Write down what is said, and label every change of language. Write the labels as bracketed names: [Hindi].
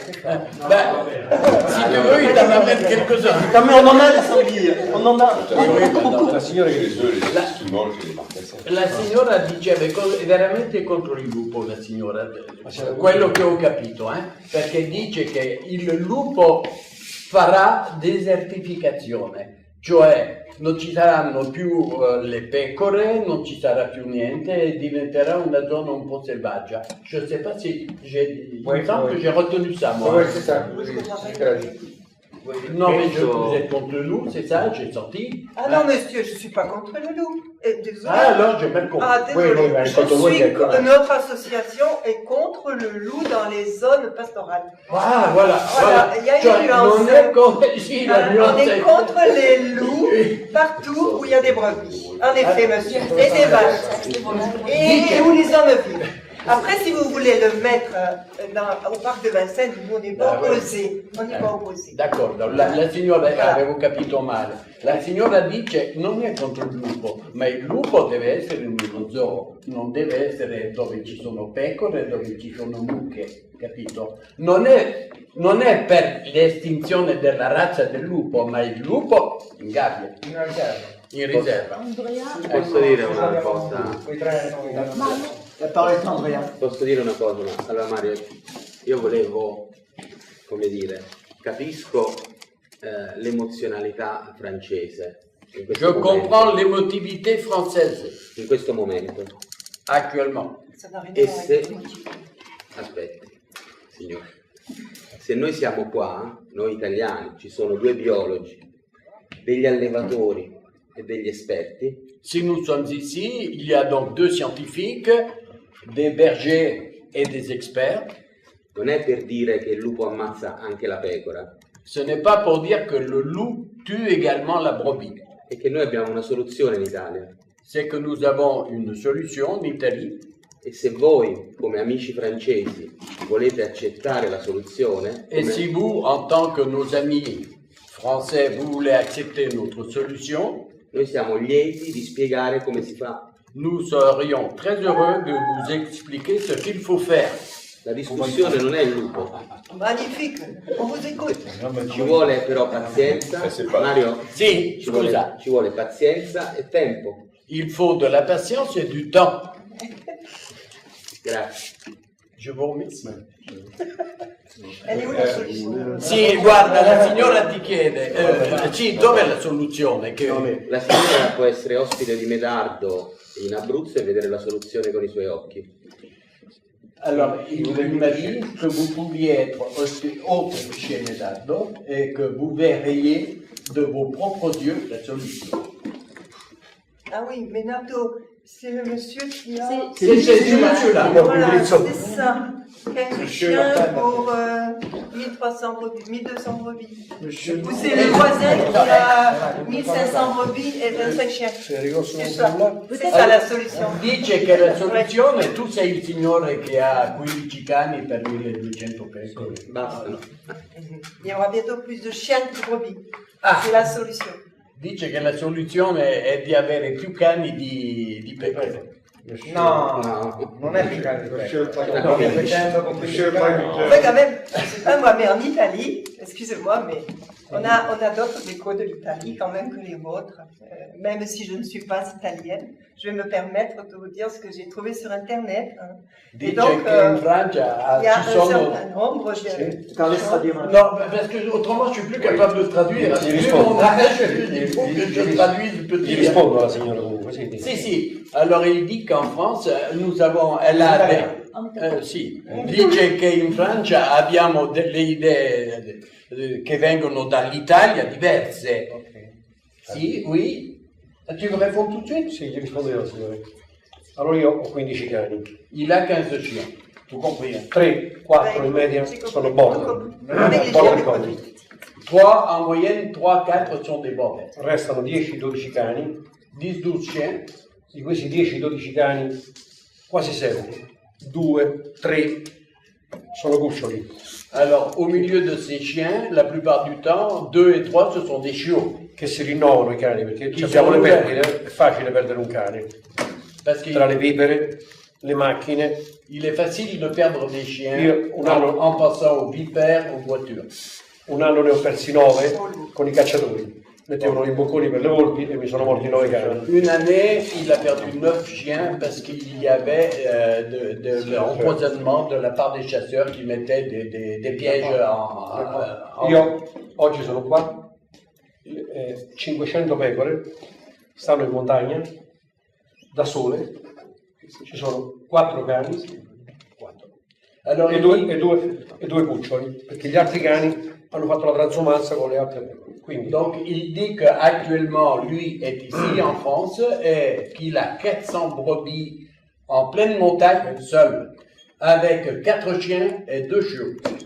[French] Si tu veux, il t'en amène quelques-uns. Non, mais on en a des sangliers. On en a beaucoup. [Italian] La signora che le schimoli che le marcasse. La signora diceva è veramente contro il lupo, la signora, quello che ho capito, perché dice che il lupo farà desertificazione, cioè non ci saranno più le pecore, non ci sarà più niente e diventerà una zona un po' selvaggia. [French] Je ne sais pas si il me semble que j'ai retenu ça, moi. Oui, c'est ça. Non, mais vous êtes contre le loup, c'est ça, j'ai sorti. Ah non, monsieur, je ne suis pas contre le loup. Désolé. Ah, alors, j'ai mal compris. Ah, désolé. Oui, Notre association est contre le loup dans les zones pastorales. Ah, voilà. Il y a une nuance. On est contre les loups partout où il y a des brebis. En effet, monsieur. Et des vaches. Et où les hommes vivent. Après, si vous voulez le mettre au parc de Vincennes, nous, on n'est pas opposés. On n'est pas opposés. [Italian] D'accordo, la signora, avevo capito male. La signora dice non è contro il lupo, ma il lupo deve essere in uno zoo, non deve essere dove ci sono pecore, dove ci sono mucche, capito? Non è per l'estinzione della razza del lupo, ma il lupo in gabbia. In riserva. Posso dire una cosa? Posso dire una cosa? Allora Mario, io volevo, come dire, capisco l'emozionalità francese. [French] Je comprends l'émotivité française. [Italian] In questo momento. [French] Actuellement. [Italian] E se... Aspetti, signore. Se noi siamo qua, noi italiani, ci sono due biologi, degli allevatori e degli esperti. [French] Si nous sommes ici, il y a donc deux scientifiques, des bergers et des experts. [Italian] Non è per dire che il lupo ammazza anche la pecora. [French] Ce n'est pas pour dire que le loup tue également la brebis. [Italian] E che noi abbiamo una soluzione in Italia. [French] C'est que nous avons une solution en Italie. [Italian] E se voi, come amici francesi, volete accettare la soluzione... [French] Et si vous, en tant que nos amis français, vous voulez accepter notre solution... [Italian] Noi siamo lieti di spiegare come si fa. [French] Nous serions très heureux de vous expliquer ce qu'il faut faire. [Italian] La discussione non è il lupo. [French] Magnifique, on vous écoute. [Italian] Ci vuole però pazienza. Mario, sì, ci vuole pazienza e tempo. [French] Il faut de la patience et du temps. [Italian] Grazie. [French] Je vous remercie. Elle est où la soluzione? [Italian] Sì, guarda, la signora ti chiede, sì, dov'è la soluzione? La signora può essere ospite di Medardo in Abruzzo e vedere la soluzione con i suoi occhi. [French] Alors, il m'a dit que vous pouviez être hôte chez Medardo et que vous verriez de vos propres yeux la solution. Ah oui, Medardo, c'est le monsieur qui a... C'est ce monsieur-là. Voilà, c'est ça. Quel chien pour 1300 brebis, 1200 brebis. Ou c'est le voisin qui a 1500 brebis et 25 chiens. C'est ça la solution. [Italian] Dice che la soluzione, tu sei il signore che ha 15 cani per 1200 pecore. Basta. [French] Il y aura bientôt plus de chiens que de brebis. Ah. C'est la solution. [Italian] Dice che la soluzione è di avere più cani di pecore. No, non è più cani di pecore. [French] Ouais, quand même, je sais pas moi, mais en Italie, excusez-moi, mais on a d'autres décos de l'Italie quand même que les vôtres. Même si je ne suis pas italienne, je vais me permettre de vous dire ce que j'ai trouvé sur Internet. Hein. Et donc, il y a un certain nombre de... Non, parce que autrement je suis plus capable de traduire. Vu mon âge, il faut que je traduise petit. [Italian] Gli rispondo alla signora comunque, sì. Sì. [French] Alors il dit qu'en France nous avons, elle a [Italian] sì, dice che in Francia abbiamo delle idee che vengono dall'Italia diverse. Sì, [French] oui. Tu me réponds tout de suite? [Italian] Sì, gli rispondo io, signore. Allora io ho 15 cani. [French] Il a 15 chiens. Tu compris? [Italian] 3, 4 in media sono border. Border collie. [French] 3 en moyenne, 3-4 [Italian] sono dei border. Restano 10-12 cani. [French] 10-12 chiens. [Italian] Di questi 10-12 cani, quasi 7, 2, 3 sono cuccioli. [French] Alors, au milieu de ces chiens, la plupart du temps, 2 et 3, ce sont des chiots. [Italian] Che si rinnovano i cani, perché abbiamo le perdite, è facile perdere un cane. Tra le vipere, le macchine. [French] Il est facile de perdre des chiens en passant aux vipères, aux voitures. [Italian] Un anno ne ho persi 9 con i cacciatori. Mettevano i bocconi per le volpi e mi sono morti 9 cani. [French] Une année, il a perdu 9 chiens parce qu'il y avait de l'empoisonnement de la part des chasseurs qui mettaient des pièges en... [Italian] Io oggi sono qua, 500 pecore, stanno in montagna, da sole, ci sono 4 cani allora, e due cuccioli, perché gli altri cani hanno fatto la transumanza con le altre. Quindi. [French] Donc il dit qu'actuellement, lui est ici en France et qu'il a 400 brebis en pleine montagne, seul, avec 4 chiens et 2 chiots.